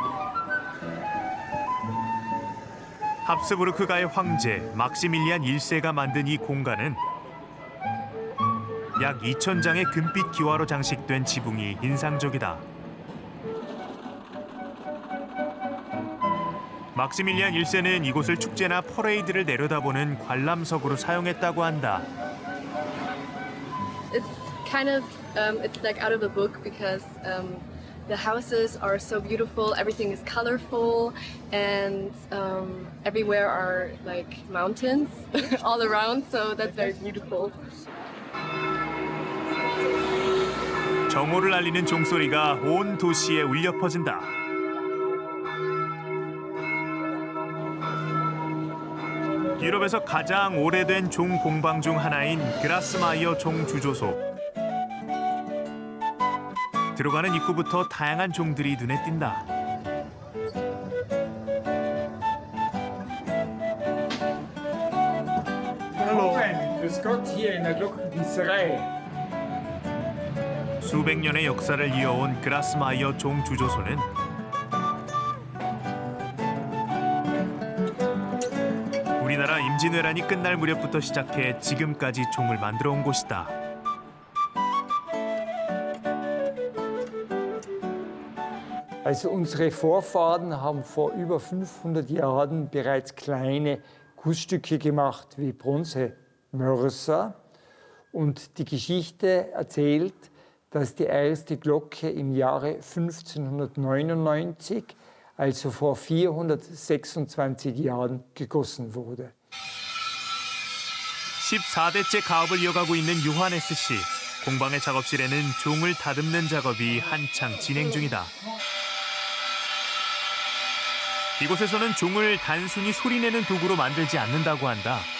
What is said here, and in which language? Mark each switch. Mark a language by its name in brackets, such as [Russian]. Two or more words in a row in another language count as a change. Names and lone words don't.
[Korean] 합스부르크가의 황제 막시밀리안 1세가 만든 이 공간은 약 2,000장의 금빛 기와로 장식된 지붕이 인상적이다. 막시밀리안 1세는 이곳을 축제나 퍼레이드를 내려다보는 관람석으로 사용했다고 한다. [English] It's kind of it's like out of a book because the houses are so beautiful, everything is colorful, and everywhere are like mountains all around, so that's very beautiful. [Korean] 정오를 알리는 종소리가 온 도시에 울려 퍼진다. 유럽에서 가장 오래된 종 공방 중 하나인 그라스마이어 종 주조소. 들어가는 입구부터 다양한 종들이 눈에 띈다. [German] Hallo, grüß Gott, hier in der Glockengießerei. [Korean] 수백 년의 역사를 이어온 그라스마이어 종 주조소는 우리나라 임진왜란이 끝날 무렵부터 시작해 지금까지 종을 만들어 온 곳이다. [German] Also unsere Vorfahren haben vor über 500 Jahren bereits kleine Gussstücke gemacht wie Bronzemörser. Und die Geschichte erzählt, dass die erste Glocke im Jahre 1599, also vor 426 Jahren, gegossen wurde. [Korean] 14대째 가업을 이어가고 있는 요하네스 씨. 공방의 작업실에는 종을 다듬는 작업이 한창 진행 중이다. 이곳에서는 종을 단순히 소리내는 도구로 만들지 않는다고 한다.